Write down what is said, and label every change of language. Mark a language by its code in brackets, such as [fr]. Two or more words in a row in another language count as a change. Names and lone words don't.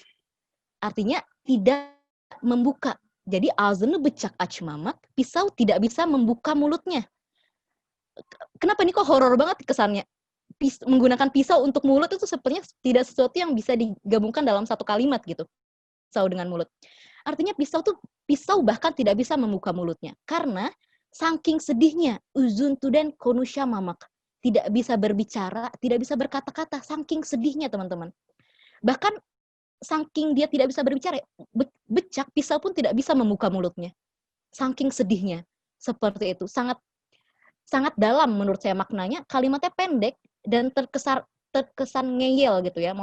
[id] Artinya tidak membuka. [tr] Jadi ağzını bıçak açmamak, [id] pisau tidak bisa membuka mulutnya. Kenapa nih kok horor banget kesannya? Menggunakan pisau untuk mulut itu sepertinya tidak sesuatu yang bisa digabungkan dalam satu kalimat gitu. Pisau dengan mulut. Artinya pisau bahkan tidak bisa membuka mulutnya. Karena saking sedihnya, [tr] uzun tuden konuşamamak. [id] Tidak bisa berbicara, tidak bisa berkata-kata. Saking sedihnya teman-teman. Bahkan saking dia tidak bisa berbicara, becak, pisau pun tidak bisa membuka mulutnya. Saking sedihnya. Seperti itu. Sangat sangat dalam menurut saya maknanya. Kalimatnya pendek dan terkesan ngeyel gitu ya.